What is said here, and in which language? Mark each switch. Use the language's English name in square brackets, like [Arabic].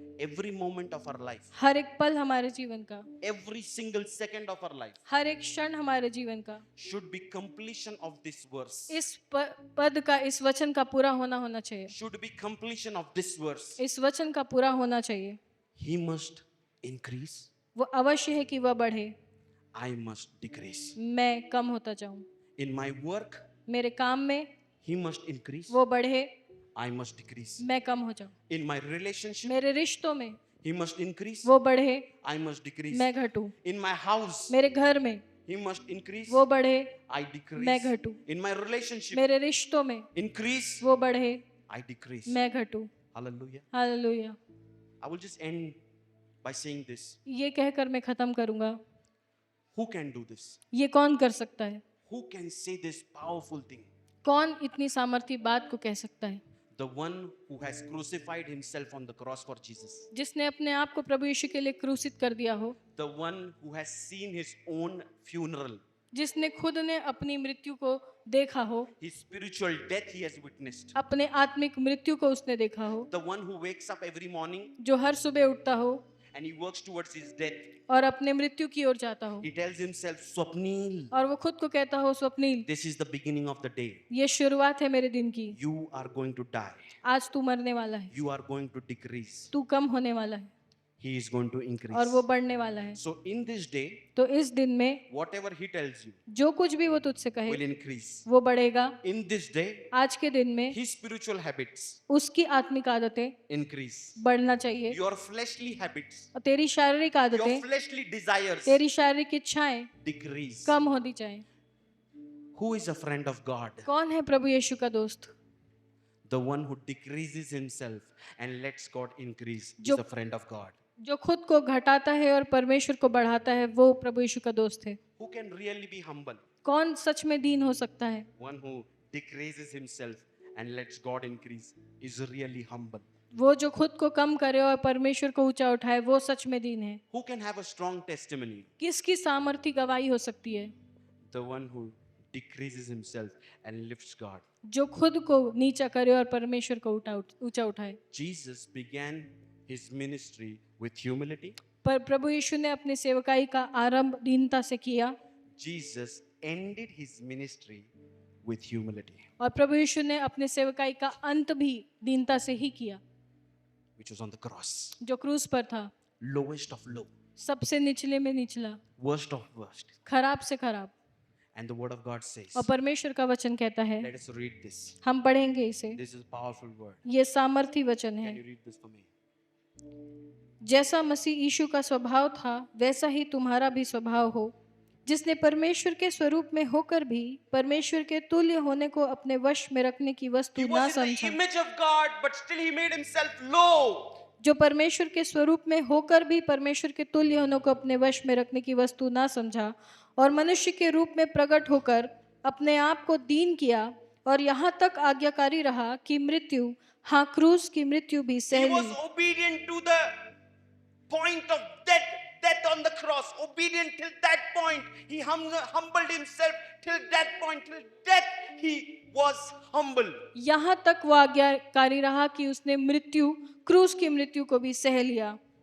[English] every moment of our life, [Hindi] हर एक पल हमारे जीवन का, [English] every single second of our life [Hindi] हर एक क्षण हमारे जीवन का [English] should be completion of this verse. [Hindi] इस पद का, इस वचन का पूरा होना चाहिए। [English] Should be completion of this verse. [Hindi] इस वचन का पूरा होना चाहिए। [English] He must increase, [Hindi] वो अवश्य है कि वह बढ़े, [English] I must decrease. [Hindi] मैं कम होता जाऊं। [English] In my work, [Hindi] मेरे काम में [English] he must increase, [Hindi] वो बढ़े, [English] I must decrease. [Hindi] मैं कम हो जाऊं। [English] In my relationship, [Hindi] मेरे रिश्तों में [English] he must increase, [Hindi] वो बढ़े, [English] I must decrease. [Hindi] मैं घटूं। [English] In my house, [Hindi] मेरे घर में [English] he must increase, [Hindi] वो बढ़े, [English] I decrease. [Hindi] मैं घटूं। [English] In my relationship, [Hindi] मेरे रिश्तों में [English] increase, [Hindi] वो बढ़े, [English] I decrease. [Hindi] मैं घटूं। [English] Hallelujah. [Hindi] Hallelujah. [English] I will just end by saying this. [Hindi] ये कहकर मैं खत्म करूंगा। [English] Who can do this? [Hindi] ये कौन कर सकता है? [English] Who can say this powerful thing? [Hindi] कौन इतनी सामर्थी बात को कह सकता है? [English] The one who has crucified himself on the cross for Jesus. [Hindi] जिसने अपने आप को प्रभु यीशु के लिए क्रूसित कर दिया हो, [English] The one who has seen his own funeral. [Hindi] जिसने खुद ने अपनी मृत्यु को देखा हो, [English] His spiritual death he has witnessed. [Hindi] अपने आत्मिक मृत्यु को उसने देखा हो, [English] The one who wakes up every morning [Hindi] जो हर सुबह उठता हो [English] and he works towards his death. [Hindi] और अपने मृत्यु की ओर जाता हो [English] He tells himself, Swapnil, [Hindi] और वो खुद को कहता हो, Swapnil, [English] this is the beginning of the day. [Hindi] ये शुरुआत है मेरे दिन की। [English] You are going to die. [Hindi] आज तू मरने वाला है, [English] You are going to decrease. [Hindi] तू कम होने वाला है [English] He is going to increase. [Hindi] और वो बढ़ने वाला है। [English] So in this day, [Hindi] तो इस दिन में [English] whatever he tells you [Hindi] जो कुछ भी वो तुझसे [English] will [Hindi] कहे [English] increase. [Hindi] वो बढ़ेगा। [English] In this day, [Hindi] आज के दिन में [English] his spiritual habits [Hindi] उसकी आत्मिक आदतें [English] increase. [Hindi] बढ़ना चाहिए [English] Your fleshly habits, [Hindi] और तेरी शारीरिक [English] your [Hindi] आदतें, [English] fleshly desires [Hindi] तेरी शारीरिक इच्छाएं [English] decrease. [Hindi] कम होनी चाहिए। [English] Who is a friend of God? [Hindi] कौन है प्रभु यीशु का दोस्त? [English] The one who decreases himself and lets God increase is [Hindi] जो- [English] a friend of God. [Hindi] जो खुद को घटाता है और परमेश्वर को बढ़ाता है, वो प्रभु यीशु का दोस्त है। [English] Who can really be humble? [Hindi] कौन सच में दीन हो सकता है? [English] One who decreases himself and lets God increase is really humble. [Hindi] वो जो खुद को कम करे और परमेश्वर को ऊंचा उठाए, वो सच में दीन है। [English] Who can have a strong testimony? [Hindi] किसकी सामर्थ्य गवाही हो सकती है? [English] The one who decreases himself and lifts God. [Hindi] जो खुद को नीचा करे और परमेश्वर को ऊंचा उठाए। [English] Jesus began his ministry with humility. [Hindi] पर प्रभु यीशु ने अपनी सेवकाई का आरंभ दीनता से किया [English] Jesus ended his ministry with humility, [Hindi] और प्रभु यीशु ने अपने सेवकाई का अंत भी दीनता से ही किया, [English] which was on the cross. [Hindi] जो क्रूस पर था, [English] Lowest of low, [Hindi] सबसे निचले में निचला, [English] worst of worst. [Hindi] खराब से खराब। [English] And the word of God says, [Hindi] और परमेश्वर का वचन कहता है, [English] let us read this. [Hindi] हम पढ़ेंगे इसे। [English] This is a powerful word. [Hindi] ये सामर्थी वचन है। [English] Can you read this for me? [Hindi] जैसा मसीह यीशु का स्वभाव था वैसा ही तुम्हारा भी स्वभाव हो, जिसने परमेश्वर के स्वरूप में होकर भी परमेश्वर के तुल्य होने को अपने वश में रखने की [English] He [Hindi] वस्तु ना [English] was in the [Hindi] समझा। [English] image of God, but still he made himself low. [Hindi] जो परमेश्वर के स्वरूप में होकर भी परमेश्वर के तुल्य होने को अपने वश में रखने की वस्तु ना समझा, और मनुष्य के रूप में प्रकट होकर अपने आप को दीन किया, और यहाँ तक आज्ञाकारी रहा कि मृत्यु, हाँ क्रूस की मृत्यु भी [English] He [Hindi] सह [English] was [Hindi] Lee. [English] obedient to the point of death on the cross. Obedient till that point. He humbled himself till that point. Till death he was humble. [Hindi] यहाँ तक वो आज्ञाकारी रहा कि उसने मृत्यु, क्रूस की मृत्यु को भी सह लिया।